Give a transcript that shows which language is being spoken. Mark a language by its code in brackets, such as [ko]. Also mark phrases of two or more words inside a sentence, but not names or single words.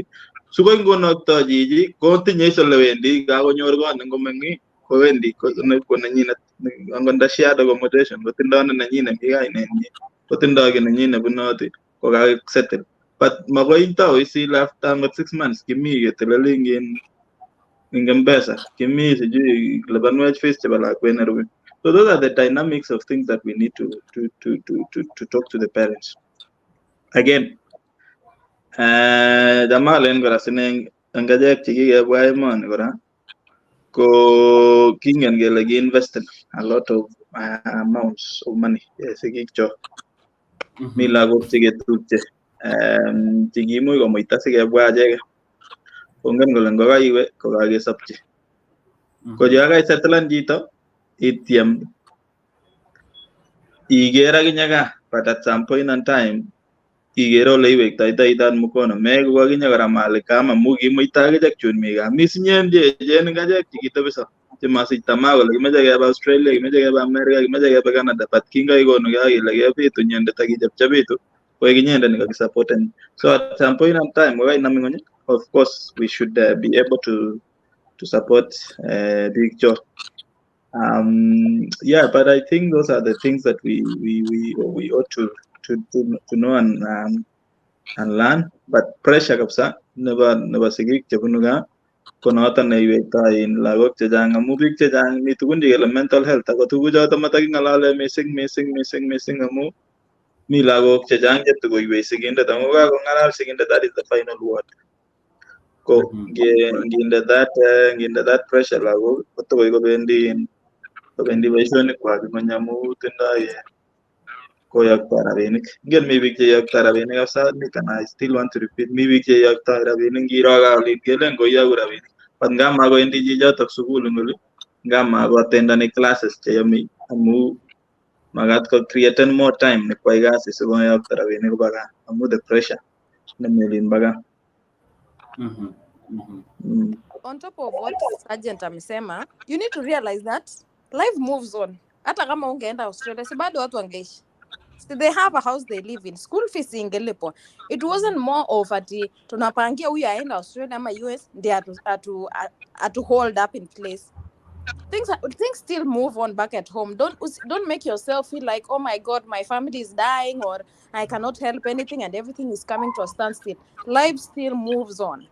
[kln] Sukoi ngonokto chichi kotinye olewendi kakonyor kot nengomeng'ik kowendi ko nenyinet angonda [en] shared accommodation [kln] kotindoi nenyinet mi kainenyi kotindoi ki nenyinet bunoti kokakisettle. But makoi tau isil after angot [en] 6 months [kln] kimi keteleli in M-Pesa, kimi sijui lipanwech fees chebo lakwet nerube. [en] So those are the dynamics of things that we need to talk to the parents. [kln] Again, jamaa len kora sine ngajek chikikebwa emoni kora ko kingen kele [en] ki-invested a lot of amounts of money [kln] sikikchok. Mi lagok cheketupche chikimuch komuita sikebwa acheke. Kongen kole ngokaiwe kokakesopchi. Ko yakaisettlen chito ityem iker akinye kaa, [en] but at some point in time [kln] ikere ole iwektoitoi tat mkono meku akinye kora mali kama amu kimuita akichek chun mi kaa. Mi sinyen cheechen ngachek chekitebiso chemasich tamaa kole kimeche kebe Australia, kimeche kebe America, kimeche kebe Canada, but kingoikonugei akile kebitu inyendet akichepchepitu koek inyendet nekakisupporten. [en] So at some point in time [kln] kokainam ng'ony, [en] of course we should be able to support [kln] biik chok. [en] Yeah, but I think those are the things that we ought to know and learn. [kln] But pressure kabisa nebo sigik chebunu gaa ko noton neiwektoi lagok chechang amu biik chechang mi tugun chekele [en] mental health [kln] ako tuguchoto mataking'alale mising amu mi lagok chechang chetukoiwei sigindet amu kakong'alal sigindet, [en] that is the final word. [kln] Ko nginde [en] that pressure [kln] lagok kotokoi kobendi boisionik kwak ng'ony amu tindoi koyoktoi rabinik. Ingen mi biik cheyoktoi rabinik kabisa, [en] and I still want to repeat, [kln] mi biik cheyoktoi rabinik ngiro kaolin kelen koyoku rabinik. But nga makowendi chichotok sukul eng oli, nga makoattendani classes cheyome amu makat ko createn [en] more time [kln] nekwai kasi sikoyokto rabinik koba gaa amu [en] the pressure [kln] nemi olin bo gaa. [en] On top of what Sergeant amesema, you need to realize that life moves on. [sw] Hata kama ungeenda Australia, si bado watu wangeishi. [en] So they have a house they live in. School fees ingelipo. It wasn't more of [sw] ati tunapangia huyu aenda Australia ama US ndiye atu [en] hold up in place. Things still move on back at home. Don't make yourself feel like, oh my God, my family is dying or I cannot help anything and everything is coming to a standstill. Life still moves on.